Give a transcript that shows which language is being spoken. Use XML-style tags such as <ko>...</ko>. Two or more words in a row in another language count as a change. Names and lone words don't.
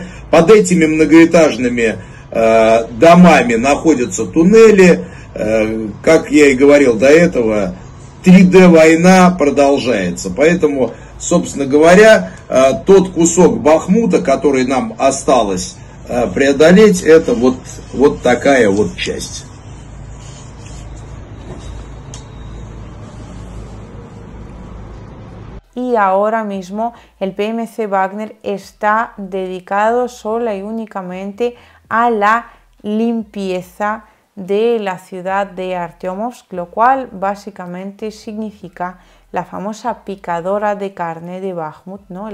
<ru>Под этими многоэтажными домами находятся туннели. Как я и говорил до этого, 3D-война продолжается. Поэтому, собственно говоря, тот кусок Бахмута, который нам осталось преодолеть, это вот такая вот часть.</ru> <es>Y ahora mismo el PMC Wagner está dedicado sola y únicamente a la limpieza de la ciudad de Artyomovsk, lo cual básicamente significa la famosa picadora de carne de Bakhmut, ¿no?</es>